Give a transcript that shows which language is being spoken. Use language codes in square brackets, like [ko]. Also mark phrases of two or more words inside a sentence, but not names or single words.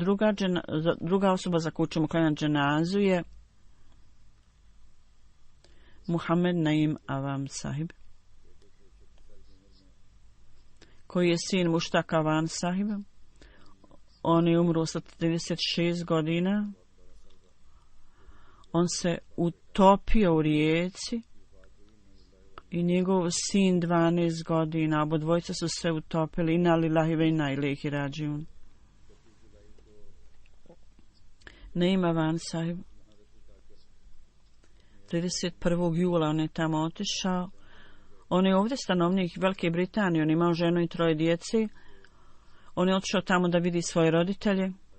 [bs] Druga osoba za koju ćemo klanjati dženazu je Muhammed Naim Avam Sahib, koji je sin Mushtaq Avan Sahiba. On je umro sa 36 godina. On se utopio u rijeci i njegov sin 12 godina. Obodvojica su se utopili. [ar] إنا لله وإنا إليه راجعون. [bs] Naim Avan Sahib. 31. jula on je tamo otišao. On je ovdje stanovnik Velike Britanije. On je imao ženu i 3 djece. On je otišao tamo da vidi svoje roditelje.